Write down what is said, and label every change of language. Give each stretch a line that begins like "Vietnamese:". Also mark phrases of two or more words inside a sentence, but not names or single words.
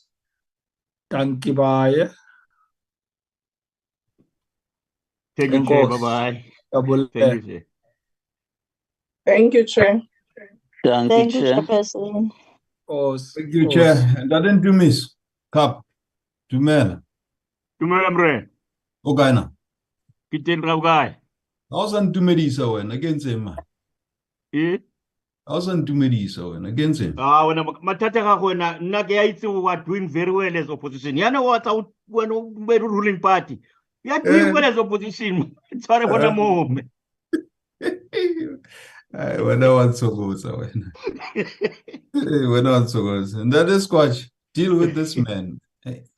English: Thank you. Bye. Thank you, Chair. Bye-bye. Thank you, Chair. Thank you, Chair. Thank you, Chair. Chairperson. Thank you, Chair. And I didn't do miss. Cup.
Tswana: Dumela. Dumela mre. O kae na? Ke teng ra o kae? Ha o sa ntumedisa wena ke ntse man. Ha o sa ntumedisa wena ke ntse. wena mathata ga go wena nna ke ya itse
English: we are doing very well as opposition.
Tswana: Yana wa tsa wena o
English: ruling party. You are doing well as opposition.
Tswana: Sorry bona mome. Wena wa ntsokoza wena. Wena wa ntsokoza.
English: And that is Squatch. Deal with this man. Hey.